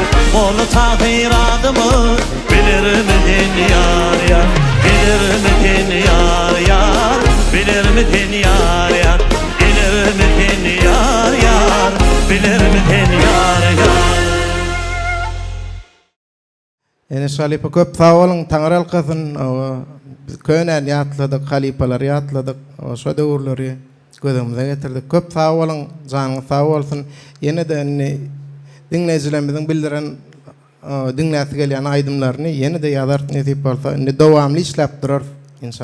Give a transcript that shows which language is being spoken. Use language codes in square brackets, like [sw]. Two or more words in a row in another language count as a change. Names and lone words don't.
[tk] Bolu takdiratımı bilirim sen yar yar. Bilirim sen yar yar. Bilirim sen yar yar. Bilirim sen yar yar. Bilirim sen yar yar. Enes Halipa köp sağ olun, Taňra alkasyn. Könen ýatladyk, halipalar ýatladyk, şo döwürleri gözümize getirdik. Köp sağ olun, janyňyz sağ bolsun. Ýene-de dinleýijilerimiziň bildiren dinläsi gelýän aýdymlaryny ýene-de ýazart nesip bolsa, dowamly işläp durar inşallah.